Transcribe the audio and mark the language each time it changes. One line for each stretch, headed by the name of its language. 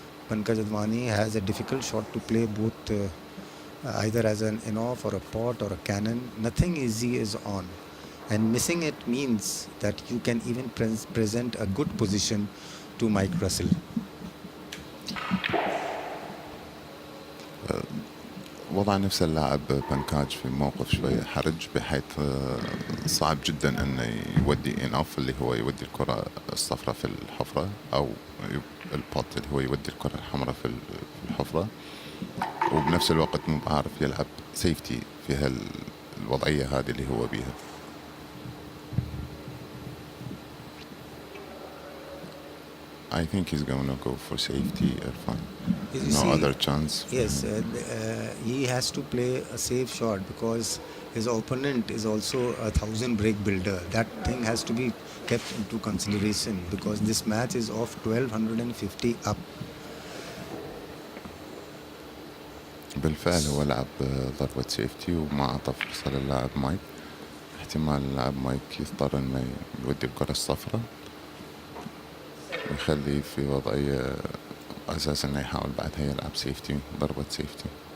English: Pankaj Advani has a difficult shot to play both either as an in-off or a pot or a cannon. Nothing easy is on, and missing it means that you can even present a good position to Mike Russell.
Arabic: وضع نفس اللاعب بنكاج في موقف شوية حرج، بحيث صعب جدا أنه يودي إناف اللي هو يودي الكرة الصفراء في الحفرة، أو البوت اللي هو يودي الكرة الحمراء في الحفرة، وبنفس الوقت مو بعارف يلعب سيفتي في الوضعية هذه اللي هو بيها.
English: I think he's going to go for safety, Irfan. No other chance. Yes, he has to play a safe shot because his opponent is also a 1,000 break builder. That thing has to be kept into consideration because this match is of 1250 up.
Arabic: بالفعل هو لعب ضربة سيفتي وما أعطى فرصة للاعب مايك. احتمال اللاعب مايك يضطر إنه يودي الكرة الصفراء ويخليه في وضعية أساس إنه يحاول بعدها يلعب سيفتي، ضربة سيفتي.